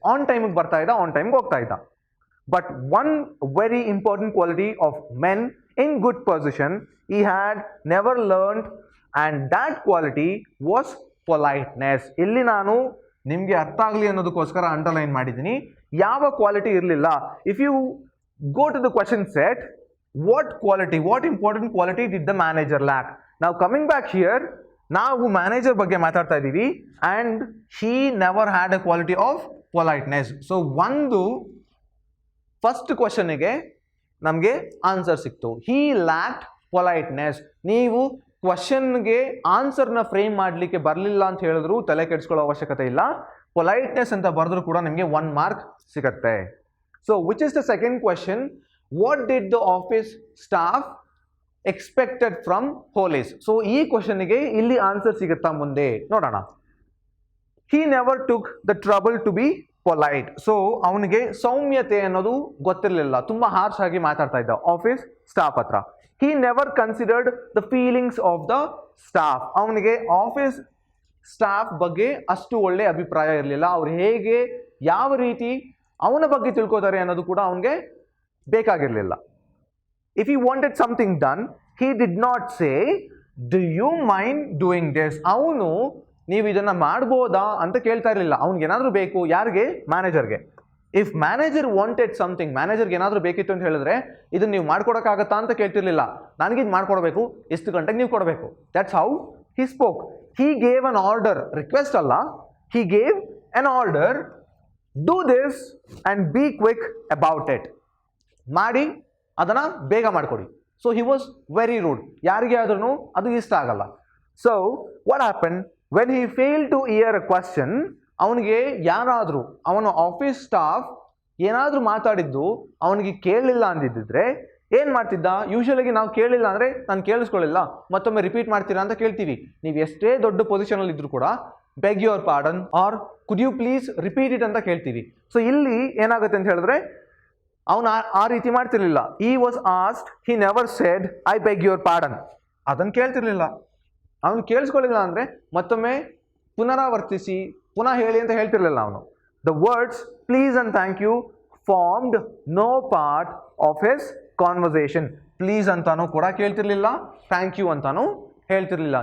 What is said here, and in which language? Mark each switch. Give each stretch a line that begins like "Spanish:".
Kannada: On ಟೈಮಿಗೆ ಬರ್ತಾ ಇದ್ದ, ಆನ್ ಟೈಮ್ಗೆ ಹೋಗ್ತಾ ಇದ್ದ.
English: But one very important quality of men in good position he had never learned, and that quality was politeness.
Kannada: ಇಲ್ಲಿ ನಾನು ನಿಮಗೆ ಅರ್ಥ ಆಗಲಿ ಅನ್ನೋದಕ್ಕೋಸ್ಕರ ಅಂಡರ್ಲೈನ್ ಮಾಡಿದ್ದೀನಿ. ಯಾವ ಕ್ವಾಲಿಟಿ ಇರಲಿಲ್ಲ.
English: If you go to the question set, what important quality did the manager lack? Now coming back here,
Kannada: ನಾವು manager ಬಗ್ಗೆ ಮಾತಾಡ್ತಾ ಇದ್ದೀವಿ,
English: and he never had a quality of politeness.
Kannada: So ಒಂದು ಫಸ್ಟ್ ಕ್ವಶನ್ಗೆ ನಮಗೆ ಆನ್ಸರ್ ಸಿಕ್ತು,
English: he lacked politeness.
Kannada: ನೀವು ಕ್ವಶನ್ಗೆ ಆನ್ಸರ್ನ ಫ್ರೇಮ್ ಮಾಡಲಿಕ್ಕೆ ಬರಲಿಲ್ಲ ಅಂತ ಹೇಳಿದ್ರು ತಲೆ ಕೆಡಿಸ್ಕೊಳ್ಳೋ ಅವಶ್ಯಕತೆ ಇಲ್ಲ. ಪೊಲೈಟ್ನೆಸ್ ಅಂತ ಬರೆದ್ರು ಕೂಡ ನಿಮಗೆ 1 ಮಾರ್ಕ್ ಸಿಗುತ್ತೆ.
English: So which is the second question, what did the office staff expected from police?
Kannada: So ಈ ಕ್ವಶನ್ಗೆ ಇಲ್ಲಿ ಆನ್ಸರ್ ಸಿಗುತ್ತಾ ಮುಂದೆ ನೋಡೋಣ.
English: he never took the trouble to be polite.
Kannada: So ಅವನಿಗೆ ಸೌಮ್ಯತೆ ಅನ್ನೋದು ಗೊತ್ತಿರಲಿಲ್ಲ, ತುಂಬ ಹಾರ್ಶ್ ಆಗಿ ಮಾತಾಡ್ತಾ ಇದ್ದ ಆಫೀಸ್ ಸ್ಟಾಫ್ ಹತ್ರ.
English: he never considered the feelings of the staff.
Kannada: ಅವನಿಗೆ ಆಫೀಸ್ ಸ್ಟಾಫ್ ಬಗ್ಗೆ ಅಷ್ಟು ಒಳ್ಳೆ ಅಭಿಪ್ರಾಯ ಇರಲಿಲ್ಲ. ಅವ್ರು ಹೇಗೆ ಯಾವ ರೀತಿ ಅವನ ಬಗ್ಗೆ ತಿಳ್ಕೋತಾರೆ ಅನ್ನೋದು ಕೂಡ ಅವನಿಗೆ ಬೇಕಾಗಿರಲಿಲ್ಲ.
English: If he wanted something done, he did not say, do you mind doing this?
Kannada: ಅವನು ನೀವು ಇದನ್ನ ಮಾಡ್ಬೋದಾ ಅಂತ ಕೇಳ್ತಾ ಇರಲಿಲ್ಲ. ಅವ್ನಿಗೆ ಏನಾದರೂ ಬೇಕು, ಯಾರಿಗೆ? ಮ್ಯಾನೇಜರ್ಗೆ.
English: if manager wanted something,
Kannada: ಮ್ಯಾನೇಜರ್ಗೆ ಏನಾದರೂ ಬೇಕಿತ್ತು ಅಂತ ಹೇಳಿದ್ರೆ ಇದನ್ನ ನೀವು ಮಾಡ್ಕೊಡೋಕ್ಕಾಗತ್ತಾ ಅಂತ ಕೇಳ್ತಿರ್ಲಿಲ್ಲ. ನನಗಿದು ಮಾಡ್ಕೊಡ್ಬೇಕು, ಎಷ್ಟು ಗಂಟೆಗೆ ನೀವು ಕೊಡಬೇಕು.
English: That's how he spoke. he gave an order,
Kannada: request ಅಲ್ಲ,
English: he gave an order, do this and be quick about it.
Kannada: ಮಾಡಿ ಅದನ್ನ ಬೇಗ ಮಾಡಿಕೊಡಿ.
English: So he was very rude.
Kannada: ಯಾರಿಗೆ ಆದ್ರೂ ಅದು ಇಷ್ಟ ಆಗಲ್ಲ.
English: So what happened when he failed to hear a question?
Kannada: ಅವನಿಗೆ ಯಾರಾದರೂ, ಅವನ ಆಫೀಸ್ ಸ್ಟಾಫ್ ಏನಾದರೂ ಮಾತಾಡಿದ್ದು ಅವನಿಗೆ ಕೇಳಲಿಲ್ಲ ಅಂದಿದ್ದರೆ ಏನು ಮಾಡ್ತಿದ್ದ? ಯೂಶುವಲಾಗಿ ನಾವು ಕೇಳಿಲ್ಲ ಅಂದರೆ ನಾನು ಕೇಳಿಸ್ಕೊಳ್ಳಿಲ್ಲ, ಮತ್ತೊಮ್ಮೆ ರಿಪೀಟ್ ಮಾಡ್ತೀರಾ ಅಂತ ಕೇಳ್ತೀವಿ. ನೀವು ಎಷ್ಟೇ ದೊಡ್ಡ ಪೊಸಿಷನಲ್ಲಿ ಇದ್ರೂ ಕೂಡ
English: beg your pardon or could you please repeat it
Kannada: ಅಂತ ಕೇಳ್ತೀವಿ. ಸೊ ಇಲ್ಲಿ ಏನಾಗುತ್ತೆ ಅಂತ ಹೇಳಿದ್ರೆ ಅವನು ಆ ರೀತಿ ಮಾಡ್ತಿರ್ಲಿಲ್ಲ.
English: he was asked, he never said I beg your pardon.
Kannada: ಅದನ್ನು ಕೇಳ್ತಿರ್ಲಿಲ್ಲ. ಅವನು ಕೇಳಿಸ್ಕೊಳ್ಳಿಲ್ಲ ಅಂದರೆ ಮತ್ತೊಮ್ಮೆ ಪುನರಾವರ್ತಿಸಿ ಪುನಃ ಹೇಳಿ ಅಂತ ಹೇಳ್ತಿರ್ಲಿಲ್ಲ ಅವನು.
English: The words please and thank you formed no part of his conversation.
Kannada: Please ಅಂತಾನು ಕೂಡ ಕೇಳ್ತಿರ್ಲಿಲ್ಲ, ಥ್ಯಾಂಕ್ ಯು ಅಂತಾನು ಹೇಳ್ತಿರ್ಲಿಲ್ಲ.